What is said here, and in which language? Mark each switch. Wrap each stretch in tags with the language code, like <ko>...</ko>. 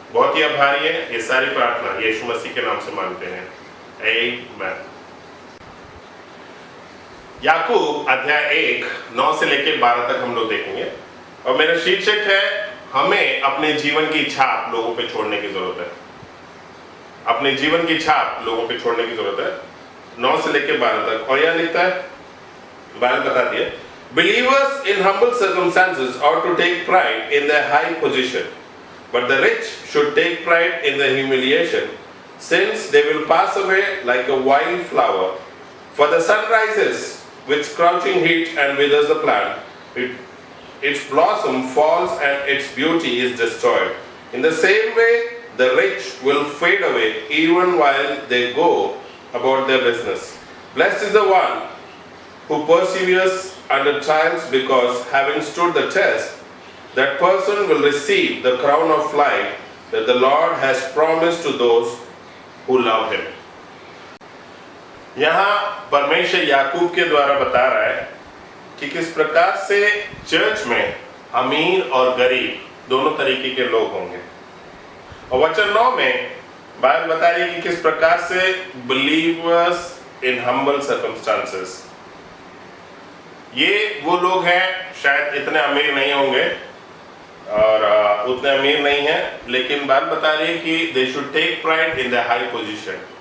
<hi>बहुत ही आभारी है। ये सारी प्रार्थना यीशु मसीह के नाम से मांगते हैं, आमीन। याकूब अध्याय 1 9 से लेकर 12 तक हम लोग देखेंगे और मेरा शीर्षक है, हमें अपने जीवन की छाप लोगों पे छोड़ने की जरूरत है। अपने जीवन की छाप लोगों पे छोड़ने की जरूरत है। 9 से लेकर 12 तक। और यह लिखता है, 12 बता दिए,</hi> <en>Believers in humble circumstances ought to take pride in their high position, but the rich should take pride in their humiliation, since they will pass away like a wild flower. For the sun rises with scorching heat and withers the plant. Its blossom falls and its beauty is destroyed. In the same way, the rich will fade away even while they go about their business. Blessed is the one who perseveres under trials, because having stood the test, that person will receive the crown of life that the Lord has promised to those who love him.</en> <hi>यहाँ परमेश्वर याकूब के द्वारा बता रहा है कि किस प्रकार से चर्च में अमीर और गरीब दोनों तरीके के लोग होंगे। और वचन 9 में बाइबल बता रही है कि किस प्रकार से</hi> <en>believers in humble circumstances,</en> <hi>ये वो लोग हैं, शायद इतने अमीर नहीं होंगे और उतने अमीर नहीं हैं, लेकिन बात बता रही है कि</hi> <en>They should take pride in the high position.</en>